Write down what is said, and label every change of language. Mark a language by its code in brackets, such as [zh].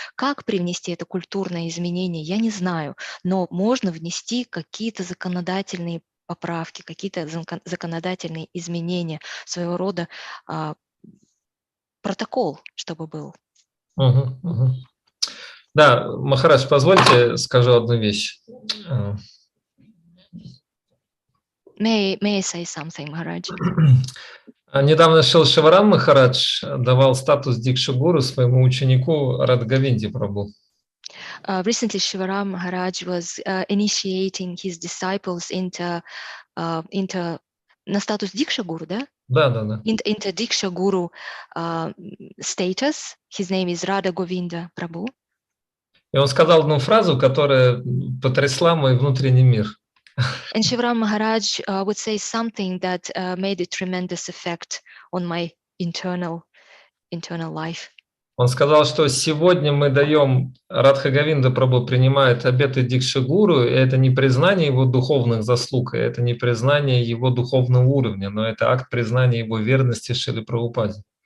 [ru] Как привнести это культурное изменение, я не знаю, но можно внести какие-то законодательные поправки, какие-то законодательные изменения, своего рода протокол, чтобы был. Да, Махарадж, позвольте скажу одну вещь. [en] May I say something, Maharaj? [ru] Недавно Шрила Шиварам Махарадж давал статус Дикша-гуру своему ученику Радхагавинде Прабху. [en] Recently, Shivaram Maharaj was initiating his disciples into [ru] на статус Дикша-гуру, да? Да. [en] Into Diksha-guru status. His name is Radha Govinda Prabhu. [ru] И он сказал одну фразу, которая потрясла мой внутренний мир. [en] And Shivaram Maharaj would say something that made a tremendous effect on my internal life. [ru] Он сказал, что сегодня мы даем, Радхагавинда Прабху принимает обеты Дикша-гуру, и это не признание его духовных заслуг, это не признание его духовного уровня, но это акт признания его верности Шриле Прабхупаде.